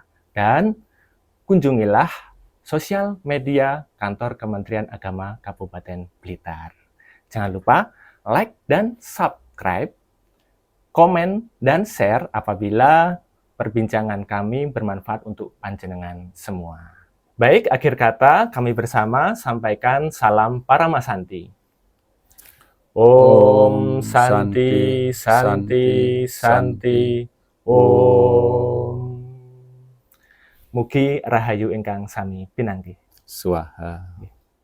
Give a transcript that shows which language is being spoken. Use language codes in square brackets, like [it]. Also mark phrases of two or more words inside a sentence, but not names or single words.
[id] Dan kunjungilah sosial media Kantor Kementerian Agama Kabupaten Blitar. Jangan lupa like dan subscribe, komen, dan share apabila perbincangan kami bermanfaat untuk panjenengan semua. Baik, akhir kata kami bersama sampaikan salam Paramasanti. [sa] Om Santi, Santi, Santi, Om. [jv] Mugi rahayu ingkang sami pinanggih. [sa] Swaha.